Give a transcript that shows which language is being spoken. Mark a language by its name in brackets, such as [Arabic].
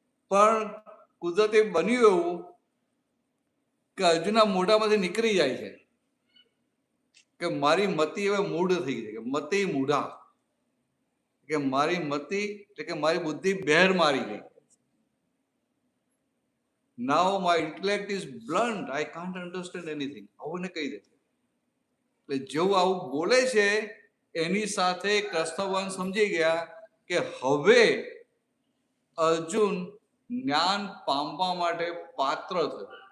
[Gujarati] પણ કુદરતી બન્યું એવું કે અર્જુનના મોઢામાંથી નીકળી જાય છે કે મારી મતિ હવે મૂઢ થઈ ગઈ છે, કે મતિ મૂઢા, કે મારી મતિ એટલે કે મારી બુદ્ધિ બહેર મારી ગઈ. [English] Now my intellect is blunt, I can't understand anything. [Gujarati] આવું ને કહી દે. એટલે જેવું આવું બોલે છે એની સાથે કૃષ્ણ ભગવાન સમજી ગયા કે હવે અર્જુન જ્ઞાન પામવા માટે પાત્ર થયો.